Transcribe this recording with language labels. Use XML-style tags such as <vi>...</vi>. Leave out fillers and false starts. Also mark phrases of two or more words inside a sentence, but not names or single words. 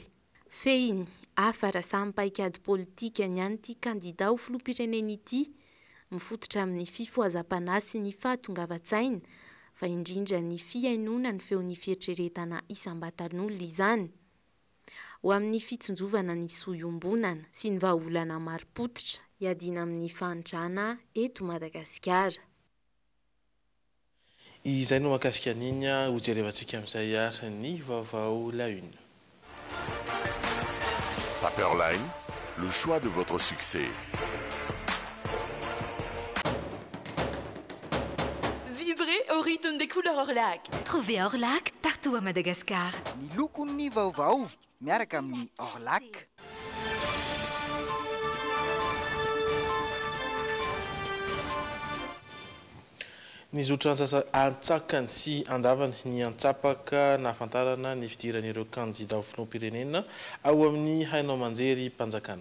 <mg>Fehiny hafa raha samy paikady politika ny an'ity kandida ho filoham-pirenena ity, mifototra amin'ny fifohazam-panahy sy ny fahatongavan-tsaina, fa indrindra ny fiainona ny feon'ny fieritreretana isam-batan'olona izany. Ho amin'ny fitsonjovana ny sohiombonana sy ny vahaolana maro-potitra, hiadina amin'ny fahantrana eto Madagasikara. Izay no mahakasika an'iny ho jerevantsika amin'izay ary ny vaovao</mg> <fr>la une. Paperline, le choix de votre succès. Vibrez au rythme des couleurs Orlac. Trouvez Orlac partout à Madagascar.</fr> <mg>Ny lokon'ny vaovao miaraka amin'ny Orlac. Ny zotra antsakany sy andavany ny antsapaka nahafantarana ny fidiran'ireo kandida ho filoham-pirenena ao amin'ny haino aman-jery mpanjakana.</mg>